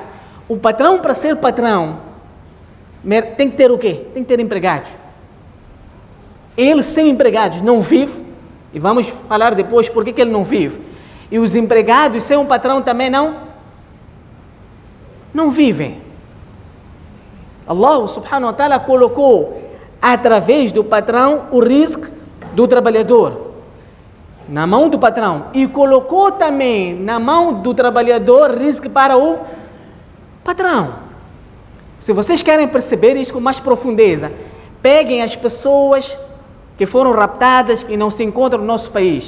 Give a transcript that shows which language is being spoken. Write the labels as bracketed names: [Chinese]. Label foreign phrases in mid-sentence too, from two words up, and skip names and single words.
[Portuguese] O patrão, para ser patrão, tem que ter o quê? Tem que ter empregados. Ele sem empregados não vive, e vamos falar depois por que ele não vive. E os empregados sem um patrão também não vivem. [Arabic] الله سبحانه وتعالى [Portuguese] colocou através do patrão o risco do trabalhador na mão do patrão e colocou também na mão do trabalhador risco para o patrão. Se vocês querem perceber isso com mais profundeza, peguem as pessoas que foram raptadas e não se encontram no nosso país.